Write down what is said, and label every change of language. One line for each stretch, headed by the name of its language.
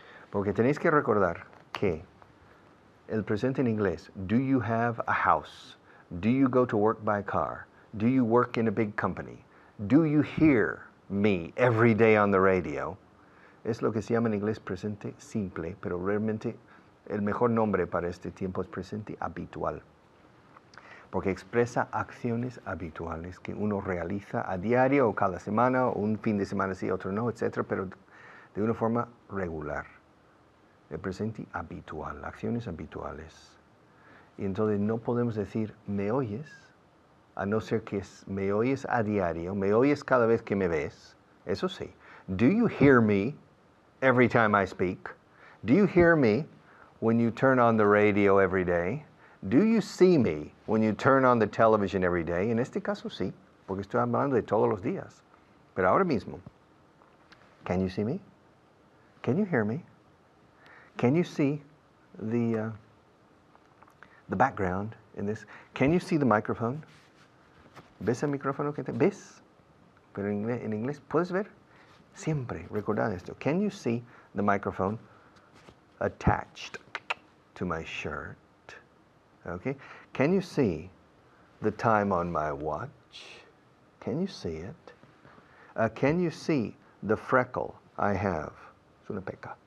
Spanish: Porque tenéis que recordar que el presente en inglés, do you have a house?
English: Do you go to work by car? Do you work in a big company? Do you hear me every day on the radio?
Spanish: Es lo que se llama en inglés presente simple, pero realmente el mejor nombre para este tiempo es presente habitual. Porque expresa acciones habituales que uno realiza a diario o cada semana, o un fin de semana sí, otro no, etc., pero de una forma regular. El presente habitual, acciones habituales. Y entonces no podemos decir, ¿me oyes? A no ser que me oyes a diario, me oyes cada vez que me ves. Eso sí.
English: Do you hear me every time I speak? Do you hear me when you turn on the radio every day? Do you see me when you turn on the television every day? En este caso sí, porque estoy hablando de todos los días. Pero ahora mismo, can you see me? Can you hear me? Can you see the background in this? Can you see the microphone?
Spanish: ¿Ves el micrófono que te ves? Pero en inglés, ¿puedes ver? Siempre, recordad esto.
English: Can you see the microphone attached to my shirt? Okay? Can you see the time on my watch? Can you see it? Can you see the freckle I have? Es una peca.